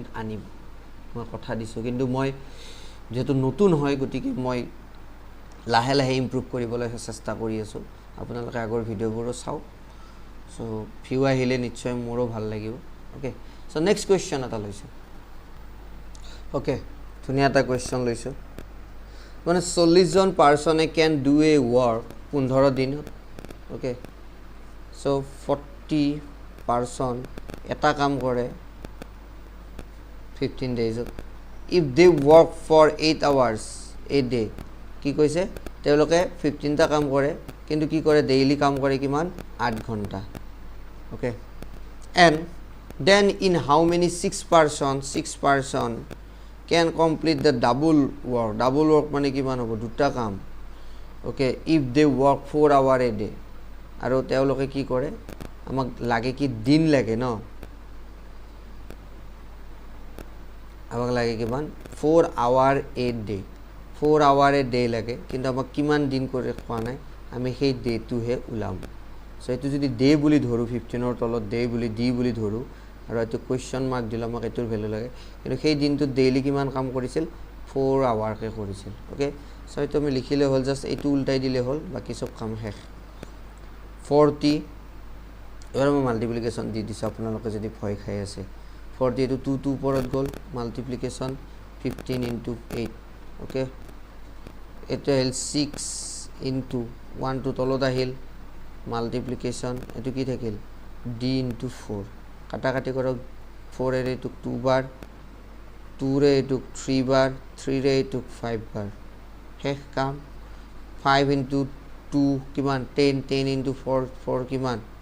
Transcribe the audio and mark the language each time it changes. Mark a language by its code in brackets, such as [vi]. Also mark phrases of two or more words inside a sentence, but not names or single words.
[as] আনিম মই কথা দিছো কিন্তু মই যেহেতু নতুন হয় গতিকে মই লাহে লাহে ইমপ্ৰুভ কৰিবলৈ চেষ্টা কৰি আছো আপোনালোকে আগৰ ভিডিওবোৰো চাওক [en] so view [as] আহিলে নিশ্চয় মোৰো ভাল লাগিব [en] okay so next question [as] এটা লৈছো ওকে ধুনীয়া এটা কোৱেশ্চন লৈছো মানে 40 জন পাৰ্সনে [en] can do a work [as] 15 দিনত [en] okay so [as] 40 পাৰ্সন এটা কাম কৰে 15 ডেজত [en] if they work for 8 hours a day [as] কি কৈছে তেওঁলোকে 15 টা কাম কৰে কিন্তু কি কৰে ডেইলি কাম কৰে কিমান 8 ঘন্টা ওকে [en] and then in how many 6 person can complete the double work [as] মানে কিমান হ'ব দুটা কাম ওকে [en] if they work 4 hour a day [as] আৰু তেওঁলোকে কি কৰে আমাক লাগে কি দিন লাগে ন আমাক লাগে কিমান [en] 4 hour a day 4 hour a day [as] লাগে কিন্তু আমাক কিমান দিন কৰে কোৱা নাই আমি সেই ডেটো হে উলাম সো এটো যদি ডে বুলি ধৰো 15 ৰ তলত ডে বুলি ডি বুলি ধৰো আৰু এটো [en] question mark [as] দিলে আমাক এটোৰ ভ্যালু লাগে কিন্তু সেই দিনটো ডেইলি কিমান কাম কৰিছিল 4 আৱাৰ কে কৰিছিল [en] okay so [as] এটো আমি লিখিলে হল জাস্ট এটো উল্টাই দিলে হল বাকি সব কাম শেষ 40 এবাৰ মই মাল্টিপ্লিকেশন দি দিছো আপোনালোকে যদি ভয় খাই আছে 40 এটো 2 2 ওপৰত গল মাল্টিপ্লিকেশন 15 into 8 ওকে এটো হল 6 [en] into 1 to [as] তলত আহিল মাল্টিপ্লিকেশন এটো কি থাকিল d into 4 কাটা কাটি কৰক 4 এৰে এটো 2 বাৰ 2 ৰে এটো 3 বাৰ 3 ৰে এটো 5 বাৰ শেষ কাম 5 into 2 কিমান 10 10 into 4 4 কিমান